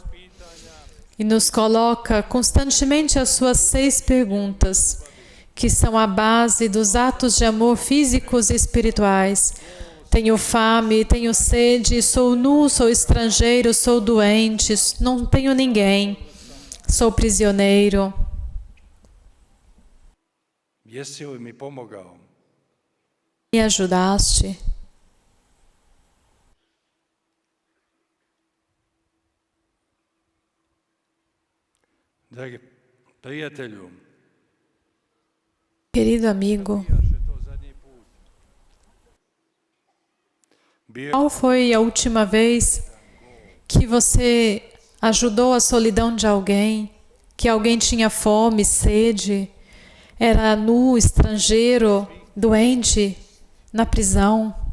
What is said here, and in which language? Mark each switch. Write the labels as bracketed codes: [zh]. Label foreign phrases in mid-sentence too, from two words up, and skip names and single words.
[pt] E nos coloca constantemente as suas 6 perguntas, que são a base dos atos de amor físicos e espirituais. Tenho fame, tenho sede, sou nu, sou estrangeiro, sou doente, não tenho ninguém, sou prisioneiro. [hr] Jesi li mi pomogao? [pt] Me ajudaste? [hr] Dragi prijatelju, [pt] Querido amigo, qual foi a última vez que você ajudou a solidão de alguém, que alguém tinha fome, sede, era nu, estrangeiro, doente, na prisão?